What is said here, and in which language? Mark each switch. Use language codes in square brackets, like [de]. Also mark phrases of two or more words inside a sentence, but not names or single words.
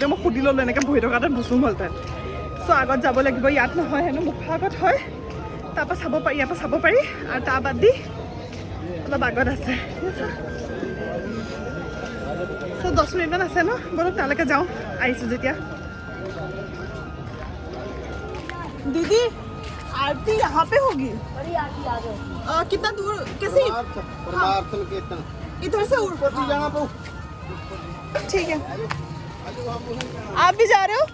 [as] মই সুধি ল'লোঁ, এনেকৈ বহি থকা তাত বচোঁ হ'লহেঁতেন। চ' আগত যাব লাগিব। ইয়াত নহয় হেনো, মুখৰ আগত হয়। তাৰপৰা চাব পাৰি, ইয়াৰ পৰা চাব পাৰি। আৰু তাৰ বাদ দি অলপ আগত আছে। চ' 10 মিনিটমান আছে ন, বলক তালৈকে যাওঁ। আহিছোঁ যেতিয়া। [hi] दीदी आरती यहाँ पे होगी? कितना दूर कैसे? इधर से ठीक है। आप भी जा रहे हो?